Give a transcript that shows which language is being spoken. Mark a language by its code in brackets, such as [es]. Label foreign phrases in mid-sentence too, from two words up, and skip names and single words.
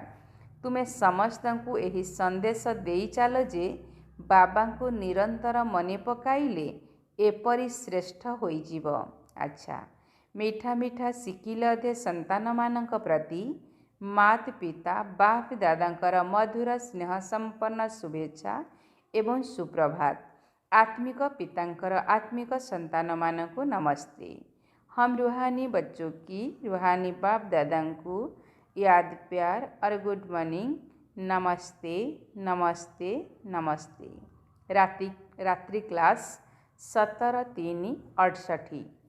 [or] ତୁମେ ସମସ୍ତଙ୍କୁ ଏହି ସନ୍ଦେଶ ଦେଇଚାଲ ଯେ ବାବାଙ୍କୁ ନିରନ୍ତର ମନେ ପକାଇଲେ ଏପରି ଶ୍ରେଷ୍ଠ ହୋଇଯିବ। ଆଚ୍ଛା, ମିଠା ମିଠା ଶିଖିଲେ ଅଧେ ସନ୍ତାନମାନଙ୍କ ପ୍ରତି ମାତ ପିତା ବାପ ଦାଦାଙ୍କର ମଧୁର ସ୍ନେହ ସମ୍ପନ୍ନ ଶୁଭେଚ୍ଛା ଏବଂ ସୁପ୍ରଭାତ। [hi] आत्मिक पितांकर आत्मिक संतानମାନଙ୍କୁ नमस्ते। हम रूहानी बच्चों की रूहानी बाप दादा को याद प्यार और [en] good morning, [hi] नमस्ते नमस्ते नमस्ते। रात्रि क्लास 17-3-68।